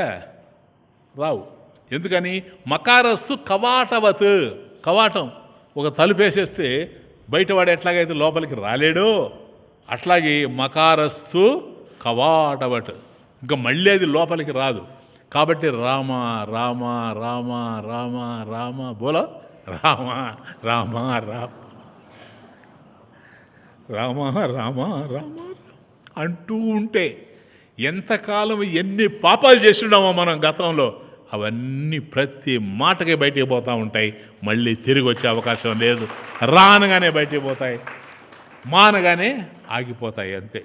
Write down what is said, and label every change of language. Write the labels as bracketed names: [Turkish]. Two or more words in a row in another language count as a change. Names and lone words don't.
[Telugu] రావు. ఎందుకని? [Sanskrit] మకారస్సు కవాటవత్, [Telugu] కవాటం ఒక తలుపేసేస్తే బయటవాడు ఎట్లాగైతే లోపలికి రాలేడో అట్లాగే [Sanskrit] మకారస్సు కవాటవట్, [Telugu] ఇంకా మళ్ళీ అది లోపలికి రాదు. కాబట్టి రామ రామ రామ రామ రామ బోలో, రామ రామ రామ రామ రామ రామ అంటూ ఉంటే ఎంతకాలం ఎన్ని పాపాలు చేస్తున్నామో మనం గతంలో, అవన్నీ ప్రతి మాటకే బయటికి పోతూ ఉంటాయి. మళ్ళీ తిరిగి వచ్చే అవకాశం లేదు. రానగానే బయటికి పోతాయి, మానగానే ఆగిపోతాయి, అంతే.